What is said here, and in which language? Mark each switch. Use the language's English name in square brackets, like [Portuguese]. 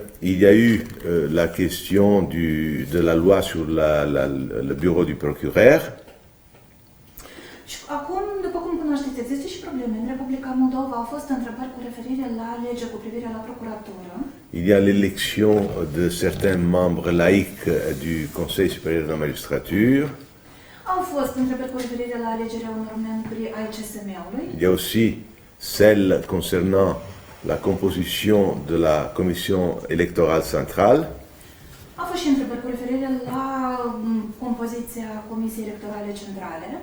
[French] Il y a eu la question de la loi sur le bureau du procureur. [Romanian] Și acum, după cum cunoașteți, există și probleme. În Republica Moldova au fost întrebări cu referire la legea cu privire la procuratură. [French] Il y a l'élection de certains membres laïcs du Conseil supérieur de la magistrature. [Romanian] Au fost întrebări cu referire la alegerea unor membri ai CSM-ului. [French] Il y a aussi celle concernant la composition de la Commission électorale centrale. [Romanian] Au fost și întrebări cu referire la compoziția Comisiei Electorale Centrale.